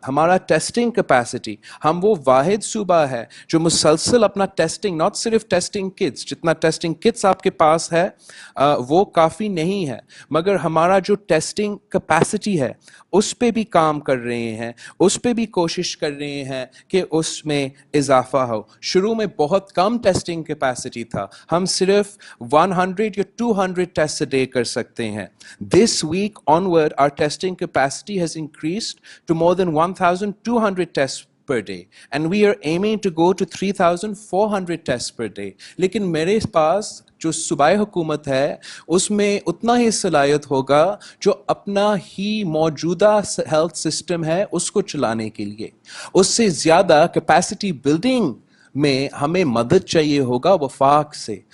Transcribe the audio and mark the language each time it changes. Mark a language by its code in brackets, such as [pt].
[ur] ہمارا testing capacity, ہم وہ واحد صوبہ ہے جو مسلسل اپنا ٹیسٹنگ, ناٹ صرف ٹیسٹنگ کٹس, جتنا ٹیسٹنگ کٹس آپ کے پاس ہے وہ کافی نہیں ہے, مگر ہمارا جو ٹیسٹنگ کیپیسٹی ہے اس پہ بھی کام کر رہے ہیں, اس پہ بھی کوشش کر رہے ہیں کہ اس میں اضافہ ہو. شروع میں بہت کم ٹیسٹنگ کیپیسٹی تھا, ہم صرف 100 یا 200 ٹیسٹ ڈے کر سکتے ہیں. [en] This week onward our testing capacity has increased to more than 1,200 tests per day, and we are aiming to go to 3,400 tests per day. [ur] لیکن میرے پاس جو صوبائی حکومت ہے اس میں اتنا ہی صلاحیت ہوگا جو اپنا ہی موجودہ ہیلتھ سسٹم ہے اس کو چلانے کے لیے. اس سے زیادہ کیپیسٹی بلڈنگ میں ہمیں مدد چاہیے ہوگا وفاق سے.